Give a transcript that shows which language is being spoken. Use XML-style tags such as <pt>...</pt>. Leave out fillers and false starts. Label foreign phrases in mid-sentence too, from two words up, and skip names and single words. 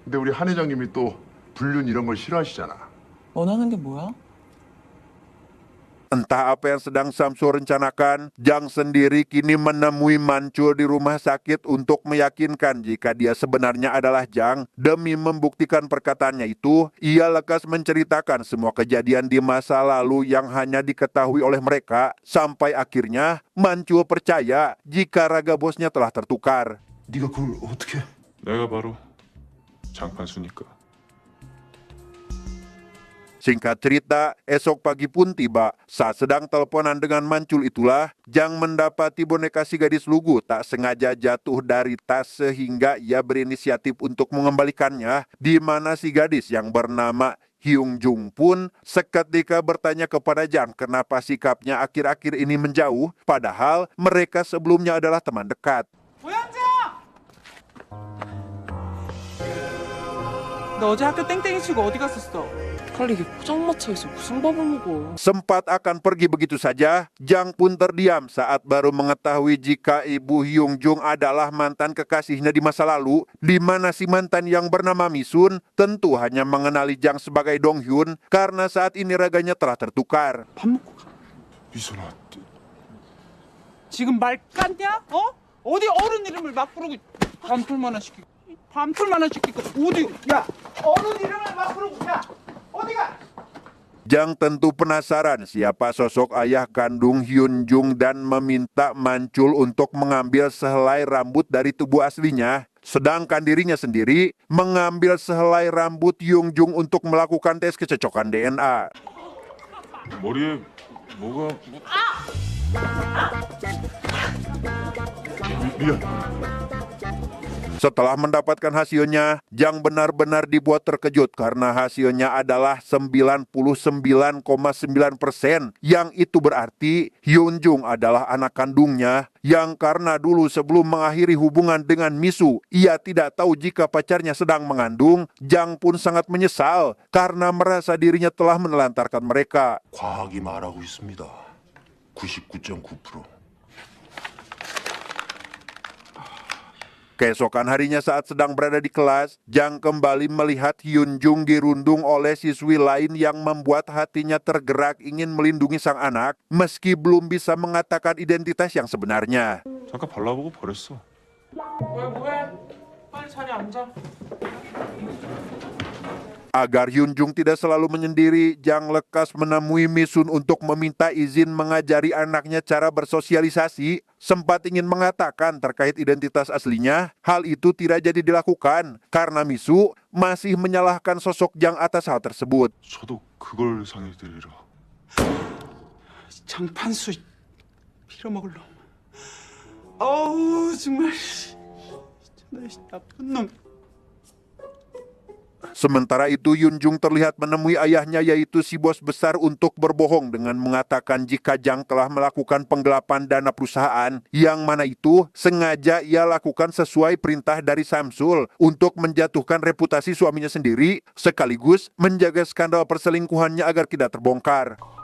<ko>근데 우리 한 회장님이 또 불륜 이런 걸 싫어하시잖아. 원하는 게 뭐야?</ko> <id>Entah apa yang sedang Samsul rencanakan, Jang sendiri kini menemui Mancul di rumah sakit untuk meyakinkan jika dia sebenarnya adalah Jang. Demi membuktikan perkataannya itu, ia lekas menceritakan semua kejadian di masa lalu yang hanya diketahui oleh mereka. Sampai akhirnya Mancul percaya jika raga bosnya telah tertukar.</id> <ko>네가 그걸 어떻게? 내가 바로 장판수니까.</ko> <id>Singkat cerita, esok pagi pun tiba. Saat sedang teleponan dengan Mancul itulah, Jang mendapati boneka si gadis lugu tak sengaja jatuh dari tas sehingga ia berinisiatif untuk mengembalikannya, di mana si gadis yang bernama Hyung Jung pun seketika bertanya kepada Jang kenapa sikapnya akhir-akhir ini menjauh, padahal mereka sebelumnya adalah teman dekat.</id> <ko>고현정! 너 어제 학교 땡땡이 치고 어디 갔었어? 빨리 이게 포장마차에서 무슨 밥을 먹어?</ko> <id>Sempat akan pergi begitu saja, Jang pun terdiam saat baru mengetahui jika ibu Hyung Jung adalah mantan kekasihnya di masa lalu, di mana si mantan yang bernama Misun tentu hanya mengenali Jang sebagai Dong Hyun karena saat ini raganya telah tertukar.</id> <ko>밥 먹고 가. 미선아, 지금 말 깠냐? 어? 어디 어른 이름을 막 부르고 밤풀만한 시키고 밤풀만한 시키고 어디 야 어른 이름을 막 부르고 야 어디가?</ko> <id>Jang tentu penasaran siapa sosok ayah kandung Hyun Jung dan meminta Mancul untuk mengambil sehelai rambut dari tubuh aslinya. Sedangkan dirinya sendiri mengambil sehelai rambut Hyun Jung untuk melakukan tes kecocokan DNA.</id> <ko>머리에 뭐가 미안.</ko> <id>Setelah mendapatkan hasilnya, Jang benar-benar dibuat terkejut karena hasilnya adalah 99,9%, yang itu berarti Hyun Jung adalah anak kandungnya, yang karena dulu sebelum mengakhiri hubungan dengan Misu, ia tidak tahu jika pacarnya sedang mengandung. Jang pun sangat menyesal karena merasa dirinya telah menelantarkan mereka.</id> <ko>과학이 말하고 있습니다. 99.9%.</ko> <id>Keesokan harinya saat sedang berada di kelas, Jang kembali melihat Hyun Jung dirundung oleh siswi lain yang membuat hatinya tergerak ingin melindungi sang anak, meski belum bisa mengatakan identitas yang sebenarnya.</id> <ko>잠깐 발라보고 버렸어. 뭐해? 빨리 자리에 앉아.</ko> <id>Agar Hyun Jung tidak selalu menyendiri, Jang lekas menemui Misun untuk meminta izin mengajari anaknya cara bersosialisasi. Sempat ingin mengatakan terkait identitas aslinya, hal itu tidak jadi dilakukan karena Misu masih menyalahkan sosok Jang atas hal tersebut.</id> <ko>저도 그걸 상해드리라. 장판수 빌어먹을 놈. 어우 정말 나쁜 놈.</ko> <id>Sementara itu Yunjung terlihat menemui ayahnya yaitu si bos besar untuk berbohong dengan mengatakan jika Jang telah melakukan penggelapan dana perusahaan yang mana itu sengaja ia lakukan sesuai perintah dari Samsul untuk menjatuhkan reputasi suaminya sendiri sekaligus menjaga skandal perselingkuhannya agar tidak terbongkar.</id>